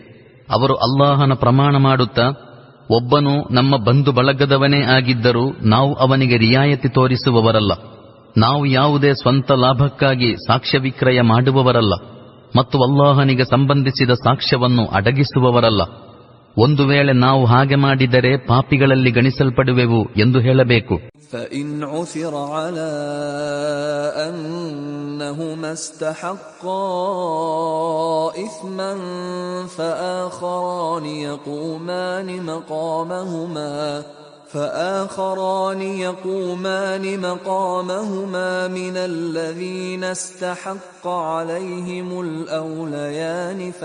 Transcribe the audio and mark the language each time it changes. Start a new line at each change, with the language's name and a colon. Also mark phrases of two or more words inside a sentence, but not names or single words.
Kannada: ಅವರು ಅಲ್ಲಾಹನ ಪ್ರಮಾಣ ಮಾಡುತ್ತಾ, ಒಬ್ಬನು ನಮ್ಮ ಬಂಧು ಬಳಗದವನೇ ಆಗಿದ್ದರೂ ನಾವು ಅವನಿಗೆ ರಿಯಾಯತಿ ತೋರಿಸುವವರಲ್ಲ. ನಾವು ಯಾವುದೇ ಸ್ವಂತ ಲಾಭಕ್ಕಾಗಿ ಸಾಕ್ಷ್ಯ ವಿಕ್ರಯ ಮಾಡುವವರಲ್ಲ ಮತ್ತು ಅಲ್ಲಾಹನಿಗೆ ಸಂಬಂಧಿಸಿದ ಸಾಕ್ಷ್ಯವನ್ನು ಅಡಗಿಸುವವರಲ್ಲ. ಒಂದು ವೇಳೆ ನಾವು ಹಾಗೆ ಮಾಡಿದರೆ ಪಾಪಿಗಳಲ್ಲಿ ಗಣಿಸಲ್ಪಡುವೆವು ಎಂದು ಹೇಳಬೇಕು.
Arabic: فَإِنْ عُثِرَ عَلَى أَنَّهُمَا اسْتَحَقَّا إِثْمًا فآخران يقومان مقامهما من الذين استحق عليهم الأوليان